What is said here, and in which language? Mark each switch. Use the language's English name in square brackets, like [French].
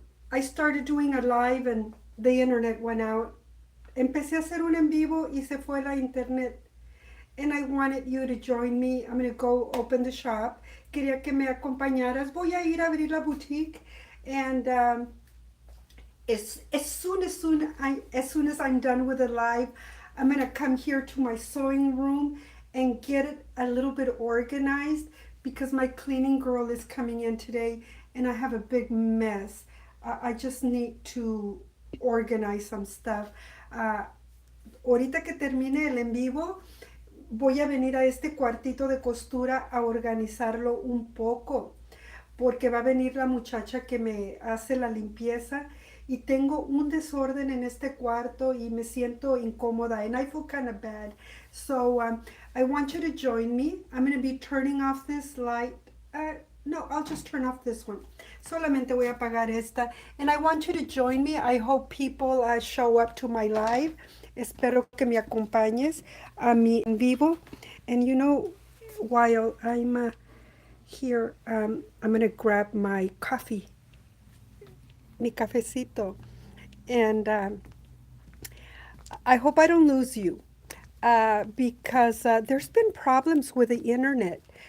[English] I started doing a live and the internet went out. [Spanish] Empecé a hacer un en vivo y se fue la internet. [English] And I wanted you to join me. I'm going to go open the shop. [Spanish] Quería que me acompañaras. Voy a ir a abrir la boutique. [English] And as soon as I'm done with the live, I'm going to come here to my sewing room and get it a little bit organized because my cleaning girl is coming in today and I have a big mess. I just need to organize some stuff. [Spanish] Ahorita que termine el en vivo, voy a venir a este cuartito de costura a organizarlo un poco, porque va a venir la muchacha que me hace la limpieza y tengo un desorden en este cuarto y me siento incómoda [English] and I feel kind of bad. So I want you to join me. I'm going to be turning off this light. No, I'll just turn off this one. [Spanish] Solamente voy a apagar esta. [English] And I want you to join me. I hope people show up to my live. [Spanish] Espero que me acompañes a mi en vivo. [English] And you know, while I'm here, I'm going to grab my coffee, [Spanish] mi cafecito. [English] And I hope I don't lose you because there's been problems with the internet.